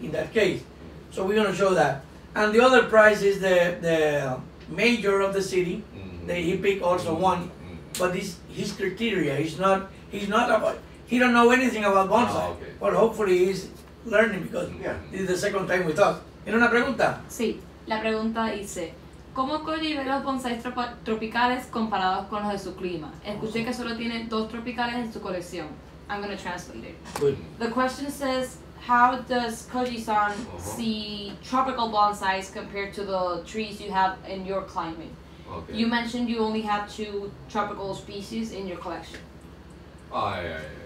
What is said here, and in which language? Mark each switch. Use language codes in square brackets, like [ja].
[en] In that case, so we're gonna show that. And the other prize is the mayor of the city. He picked also one, but this his criteria. He's not about. He don't know anything about bonsai, Okay. but hopefully he's learning because Yeah. this is the second time with us. [es] ¿Tiene una pregunta? Sí, la pregunta dice, ¿cómo Koji ve los bonsais tropicales comparados con los de su clima? Escuché que solo tiene 2 tropicales en su colección. [en] I'm going to translate it. Good. The question says, how does Koji-san see tropical bonsais compared to the trees you have in your climate? Okay. You mentioned you only have 2 tropical species in your collection. Yeah.